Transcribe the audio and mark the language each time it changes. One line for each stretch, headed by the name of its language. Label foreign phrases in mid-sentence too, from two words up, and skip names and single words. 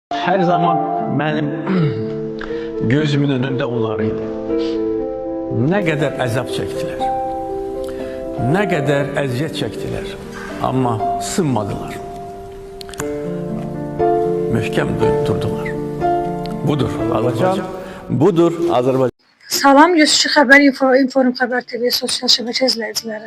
Turkish: Her zaman benim gözümün önünde onlarıydı. Ne kadar əzab çektiler, ne kadar əziyyət çektiler ama sınmadılar.
Azerbaijani: Möhkəm durdular. Budur Azərbaycan, budur Azərbaycan. Salam, 102 Xəbər Inform Xəbər TV sosial şəbəkə izləyiciləri.